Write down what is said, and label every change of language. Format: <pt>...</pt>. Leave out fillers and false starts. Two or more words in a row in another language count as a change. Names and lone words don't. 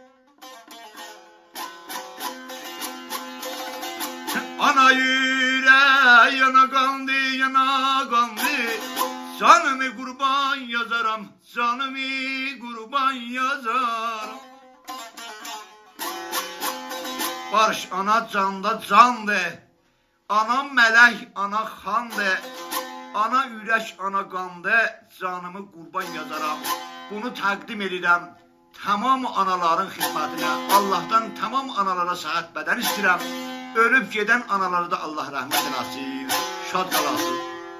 <tr>Ana yüreği yana kandı, yana kandı, canımı kurban yazaram, canımı kurban yazarım.</tr> <az>Barış ana canda candı, ana melek, ana xandı. Ana ürək, ana qandı, canımı qurban yazaram. Bunu təqdim edirəm tamam anaların xidmətinə. Allah'tan tamam analara sıhhat bədən istəyirəm. Ölüb gedən anaları da Allah rəhmət eləsin, şad qalasın.</az>